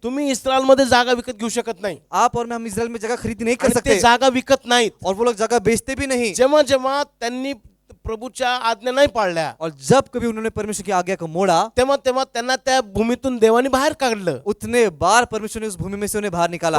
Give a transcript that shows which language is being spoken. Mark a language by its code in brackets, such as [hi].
[mr] तुम्ही इस्रायल मध्ये जागा विकत घेऊ शकत नाही. [hi] आप और मैं, हम इस्राएल में जगह खरीदी नहीं कर [mr] आणि ते [hi] सकते, [mr] जागा विकत नाहीत. [hi] और वो लोग जगह बेचते भी नहीं। [mr] जेव्हा जेव्हा त्यांनी प्रभूच्या आज्ञा नाही पाळल्या [hi] और जब कभी उन्होंने परमेश्वर की आज्ञा को मोड़ा, [mr] तेव्हा तेव्हा त्यांना त्या भूमीतून देवाने बाहेर काढलं. [hi] उतने बार परमेश्वर ने उस भूमि में से उन्हें बाहर निकाला